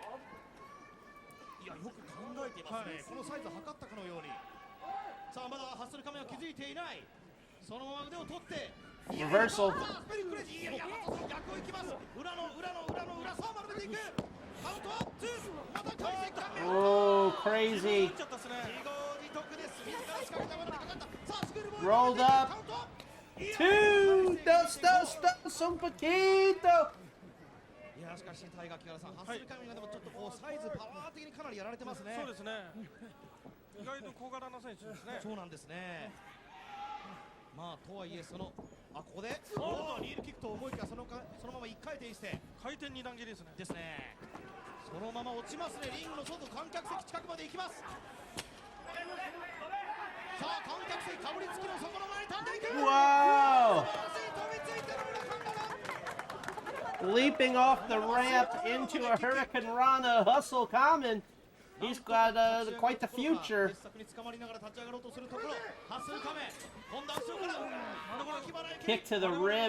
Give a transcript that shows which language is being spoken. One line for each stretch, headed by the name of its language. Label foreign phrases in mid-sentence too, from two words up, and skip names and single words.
English: Reversal. Oh, crazy. Rolled up. Two.
Spanish: Dos, dos, dos, un poquito.
Japanese: いやしかしタイガー木原さん、ハッスルカミンがでもちょっとこうサイズパワー的にかなりやられてますね。そうですね。意外と小柄な選手ですね。そうなんですね。まあとはいえそのここでリールキックと思いきやそのまま一回転して回転二段切りですね。ですね。そのまま落ちますね。リングの外観客席近くまで行きます。さあ観客席かぶりつきのそこの前に飛んでいく。
English: Wow! Leaping off the ramp into a Hurricane Rana. Hustle Kamen. He's got quite the future. Kick to the ribs.